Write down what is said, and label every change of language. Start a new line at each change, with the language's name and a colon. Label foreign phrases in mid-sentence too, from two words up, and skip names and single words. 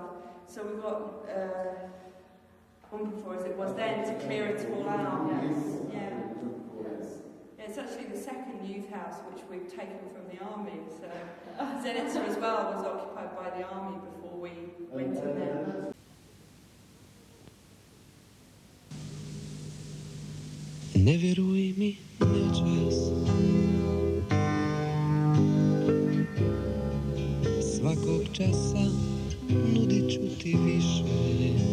English: So we got before as it was then to clear it all out. Yeah. It's actually the second youth house which we've taken from the army. So Zenica as well was occupied by the army before we went in there.
Croatian: Ne vjeruj mi noćas, svakog časa nudit ću ti više.